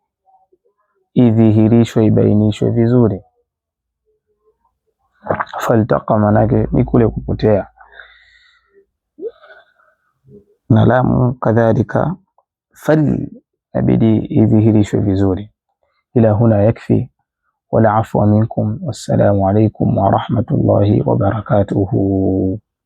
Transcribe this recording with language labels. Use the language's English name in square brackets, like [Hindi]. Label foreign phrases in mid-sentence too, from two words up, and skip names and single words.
[Swahili] Idhihirishwe, ibainishwe vizuri. Faltaqa manake ni kule kupotea, na lamu kadhalika fal inabidi idhihirishwe vizuri. [Arabic] إلى هنا يكفي ولا عفوا منكم والسلام عليكم ورحمة الله وبركاته.